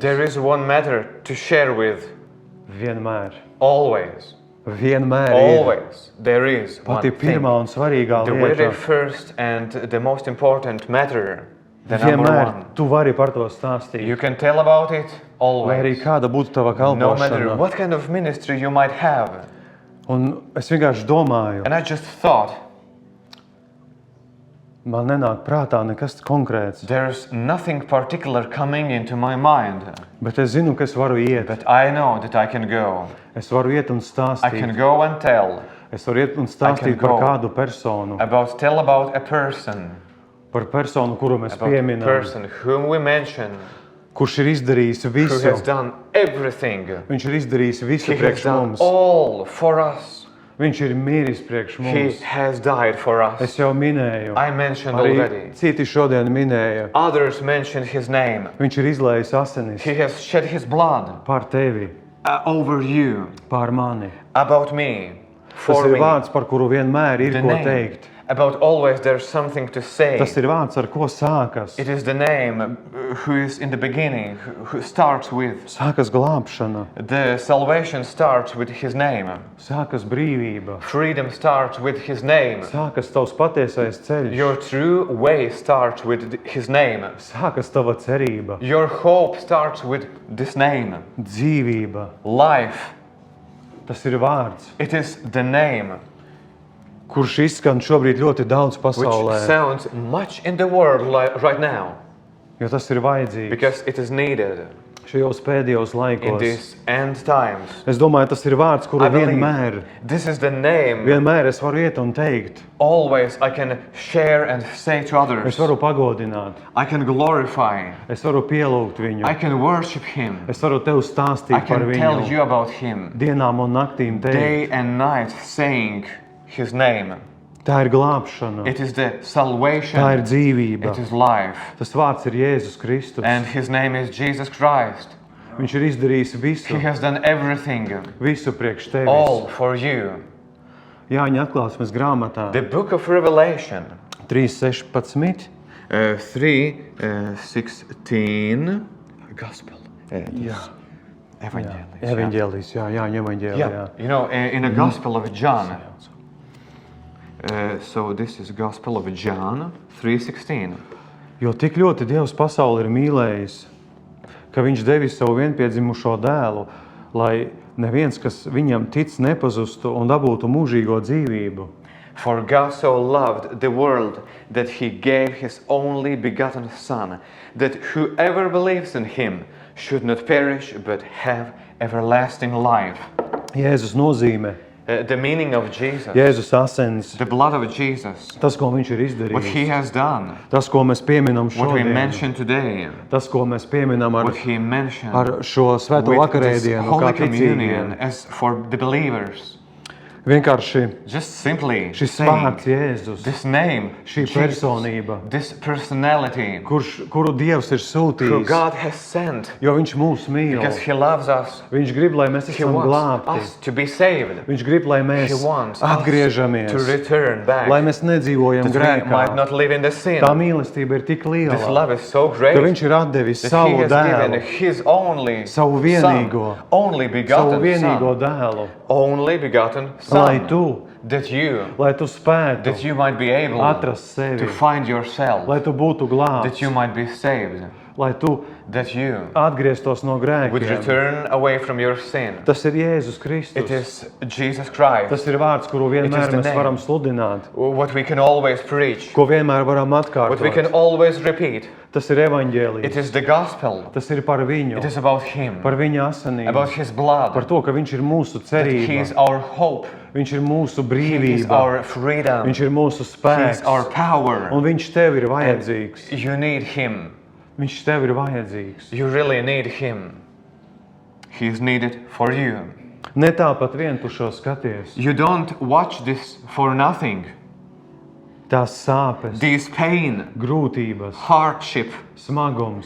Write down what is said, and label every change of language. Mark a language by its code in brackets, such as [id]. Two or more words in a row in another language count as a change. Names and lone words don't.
[en] there is one matter to share with. [lv] Vienmēr. [en] Always. [lv] Vienmēr ir [en] Always. There is one [lv] pati [en] thing. [lv] pirmā un svarīgā [en] The very [lv] lieta. [en] first and the most important matter. The number [lv] Vienmēr [en] one. [lv] tu vari par to stāstīt. [en] You can tell about it [lv] Lai arī [en] always. [lv] kāda būtu tava [en] No matter [lv] kalpošana. [en] what kind of ministry you might have. [lv] Un es vienkārši domāju, [en] And I just thought, [lv] man nenāk prātā nekas konkrēts. [en] there's nothing particular coming into my mind. [lv] Bet es zinu, ka es varu iet. [en] But I know that I can go. [lv] Es varu iet un [en] I can [lv] stāstīt. [en] go and tell [lv] Es varu iet un stāstīt par [en] go. [lv] kādu personu. [en] tell about a person. [lv] Par personu, kuru mēs [en] About a [lv] pieminam. [en] person whom we mention. [lv] Kurš ir izdarījis [en] Who [lv] visu. [en] has done everything. [lv] Viņš ir izdarījis visu [en] He has [lv] priekš [en] done [lv] mums. [en] all for us. [lv] Viņš ir miris priekš [en] He [lv] mums. [en] has died for us. [lv] Es jau minēju. [en] I mentioned [lv] Arī [en] already. [lv] citi šodien minēja. [en] Others mentioned his name. [lv] Viņš ir izlējis asinis [en] He has shed his blood [lv] pār tevi, [en] over you, [lv] pār mani. [en] about me, [lv] Tas [en] for [lv] ir [en] me. [lv] vārds, par kuru vienmēr ir [en] The [lv] ko [en] name. [lv] teikt. [en] About always there's something to say. [lv] Tas ir vārds, ar ko sākas. [en] It is the name who is in the beginning, who starts with. [lv] Sākas glābšana, [en] The salvation starts with his name. [lv] sākas brīvība, [en] Freedom starts with his name. [lv] sākas tavs patiesais ceļš, [en] Your true way starts with his name. [lv] sākas tava cerība, [en] Your hope starts with this name. [lv] dzīvība. [en] Life. [lv] Tas ir vārds, [en] It is the name [lv] kurš izskan šobrīd ļoti daudz [en] which [lv] pasaulē. [en] sounds much in the world right now. [lv] Jo tas ir vajadzīgs [en] because it is needed [lv] šajos pēdējos [en] in [lv] laikos. [en] these end times. [lv] Es domāju, tas ir vārds, kuru [en] I believe [lv] vienmēr [en] this is the name [lv] es varu iet un teikt. [en] always I can share and say to others. [lv] Es varu pagodināt. [en] I can glorify. [lv] Es varu pielūgt viņu. [en] I can worship Him. [lv] Es varu tev [en] I [lv] stāstīt par [en] can tell [lv] viņu [en] you about Him [lv] dienām un naktīm teikt. [en] day and night, saying His name. [lv] Tā ir glābšana. [en] It is the [lv] Tā ir [en] salvation. [lv] dzīvība. [en] It is life. [lv] Tas vārds ir Jēzus Kristus. [en] And His name is Jesus Christ. [lv] Viņš ir izdarījis visu, [en] He has done everything, [lv] visu priekš tevis. [en] all for you. [lv] Jāņa atklāsmes grāmatā [en] The book of Revelation [lv] 3.16. [en] 3:16. Gospel. [lv] Jā. [en] Evangelist. [lv] Evaņģēlijs, jā, Jāņa evaņģēlijā. [en] Yeah. You know, in the Gospel of John. So this is Gospel of John 3:16. [lv] Jo tik ļoti Dievs pasauli ir mīlējis, ka viņš devis savu vienpiedzimušo dēlu, lai neviens, kas viņam tic, nepazustu un dabūtu mūžīgo dzīvību. [en] For God so loved the world that He gave His only begotten Son, that whoever believes in Him should not perish but have everlasting life. [lv] Jēzus nozīme, [en] The meaning of Jesus, [lv] Jēzus asins, [en] the blood of Jesus, [lv] tas, ko viņš ir [en] what He [lv] izdarījis, [en] has done, [lv] tas, ko mēs pieminam [en] what we [lv] šodien, [en] mention today, [lv] tas, ko mēs pieminam [en] what He mentioned [lv] ar šo svēto [en] with this [lv] vakarēdienu, [en] Holy [lv] kā [en] Communion [lv] ticīgie. [en] as for the believers. [lv] Vienkārši [en] Just simply [lv] šis [en] saying [lv] vārds Jēzus, [en] this name, [lv] šī [en] Jesus, [lv] personība, [en] this personality, [lv] kuru Dievs ir [en] who [lv] sūtījis, [en] God has sent, [lv] jo viņš mūs mīl. [en] because He loves us. [lv] Viņš grib, lai mēs [en] He [lv] esam [en] wants [lv] glābti. [en] us to be saved. [lv] Viņš grib, lai mēs [en] He wants [lv] atgriežamies, [en] us to return back. [lv] lai mēs nedzīvojam [en] That we might [lv] grēkā. [en] not live in the sin. [lv] Tā mīlestība ir tik [en] This [lv] liela, [en] love is so great [lv] ka viņš ir atdevis [en] that He [lv] savu [en] has given [lv] dēlu, [en] His only [lv] savu [en] Son, [lv] vienīgo, [en] only [lv] savu [en] begotten [lv] vienīgo [en] Son, [lv] dēlu, [en] only begotten [lv] lai [en] Son, [lv] tu, [en] that you [lv] spētu [en] that you might be able [lv] atrast sevi, [en] to find yourself, [lv] lai tu būtu [en] that [lv] glābts, [en] you might be saved, [lv] lai tu [en] that you [lv] atgrieztos no [en] would [lv] grēkiem. [en] return away from your sin. [lv] Tas ir Jēzus [en] It [lv] Kristus. [en] is Jesus Christ, [lv] Tas ir vārds, kuru vienmēr [en] the [lv] mēs [en] name. [lv] varam sludināt, [en] what we can always preach, [lv] ko vienmēr varam [en] what we can [lv] atkārtot. [en] always repeat. [lv] Tas ir [en] It [lv] evaņģēlijs. [en] is the gospel. [lv] Tas ir par viņu, [en] It is about Him, [lv] par viņa asinīm, [en] about His blood, [lv] par to, ka viņš ir mūsu [en] that He is [lv] cerība, [en] our hope, [lv] viņš ir mūsu [en] He is [lv] brīvība, [en] our freedom, [lv] viņš ir mūsu [en] He is [lv] spēks, [en] our power. [lv] un viņš tev ir vajadzīgs. [en] You need Him. [lv] Viņš tev ir vajadzīgs. [en] You really need Him. He is needed for you. [lv] Ne tāpat vien tu šo skaties. [en] You don't watch this for nothing. [lv] Tās sāpes, [en] This pain, [lv] grūtības, [en] hardship, [lv] smagums,